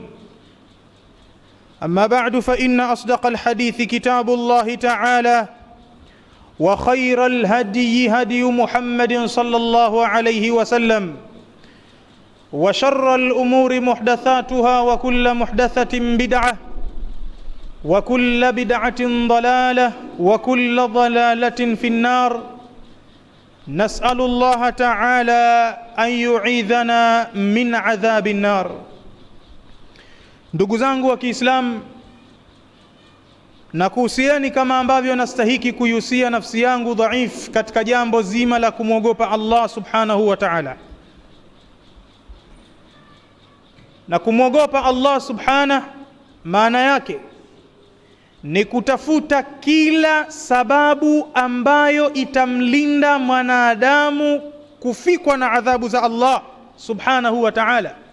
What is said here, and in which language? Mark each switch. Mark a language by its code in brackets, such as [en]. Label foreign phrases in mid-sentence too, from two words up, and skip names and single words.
[ar] أما بعد، فإن أصدق الحديث كتاب الله تعالى، وخير الهدي هدي محمد صلى الله عليه وسلم، وشر الأمور محدثاتها وكل محدثة بدعة وكل بدعة ضلالة وكل ضلالة في النار. نسأل الله تعالى أن يعيذنا من عذاب النار. [sw] Ndugu zangu wa Kiislamu, nakuhusieni kama ambavyo nastahiki kuihusia nafsi yangu dhaif katika jambo zima la kumwogopa Allah [ar] سبحانه وتعالى. [sw] Na kumwogopa Allah subhanahu, maana yake ni kutafuta kila sababu ambayo itamlinda mwanadamu kufikwa na adhabu za Allah [ar] سبحانه وتعالى.